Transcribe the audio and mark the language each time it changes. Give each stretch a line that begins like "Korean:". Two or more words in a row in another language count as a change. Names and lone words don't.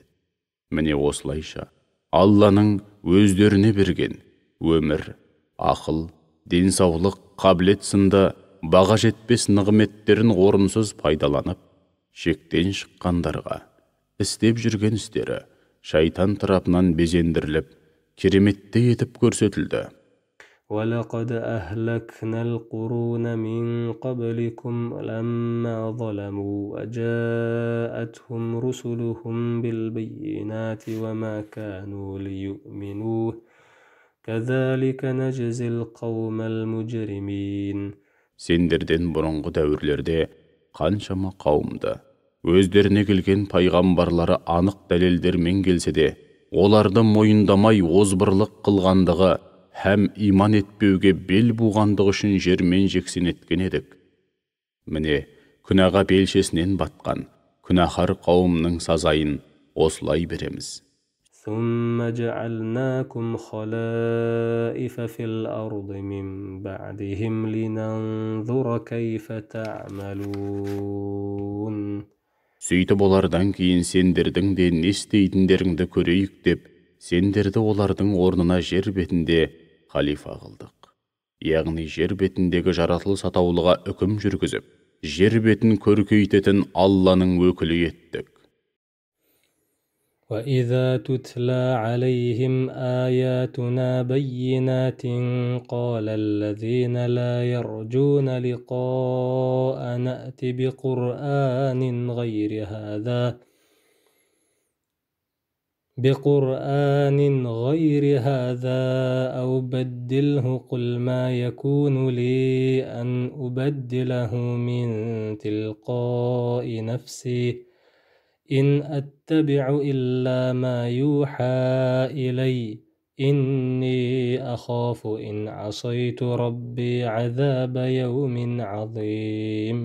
Kazakh: Міне осылайша, Алланың өздеріне берген өмір, ақыл, денсаулық, қабілет сынды баға жетпес нығметтерін орынсыз пайдаланып, шектен шыққандарға істеп жүрген істері шайтан тарапынан безендіріліп, кереметті етіп көрсетілді.
Arabic: وَلَقَدْ أَهْلَكْنَا الْقُرُونَ مِنْ قَبْلِكُمْ لَمَّا ظَلَمُوا وَجَاءَتْهُمْ رُسُلُهُم بِالْبَيِّنَاتِ وَمَا كَانُوا لِيُؤْمِنُوا كَذَلِكَ نَجْزِي الْقَوْمَ الْمُجْرِمِينَ.
Kazakh: Сендерден бұрынғы дәуірлерде қаншама қауымды өздеріне келген пайғамбарлары анық дәлелдермен келсе де, оларды мойындамай озбырлық қылғандығы һәм иман етпеуге бел буғандығы үшін жермен жексен еткен едік. Міне, күнәға белшесінен батқан күнәһар қауымның сазайын осылай береміз.
Arabic: ثم جعلناكم خلائف في الأرض من بعدهم لننظر كيف تعملون.
Kazakh: Сөйтіп олардан кейін сендердің де не істейтіндеріңді көрейік деп, сендерді олардың орнына жер бетінде халифа қылдық. Яғни жер бетіндегі жаратылыс атаулыға үкім жүргізіп, жер бетін көркейтетін Алланың өкілі еттік.
Arabic: وَإِذَا تُتْلَى عَلَيْهِمْ آيَاتُنَا بَيِّنَاتٍ قَالَ الَّذِينَ لَا يَرْجُونَ لِقَاءَنَا ائْتِ بِقُرْآنٍ غَيْرِ هَذَا أَوْ بَدِّلْهُ قُلْ مَا يَكُونُ لِي أَنْ أُبَدِّلَهُ مِنْ تِلْقَاءِ نَفْسِي إِنْ أَتَّبِعُ إِلَّا مَا يُوحَى إِلَيَّ إِنِّي أَخَافُ إِنْ عَصَيْتُ رَبِّي عَذَابَ يَوْمٍ عَظِيمٍ.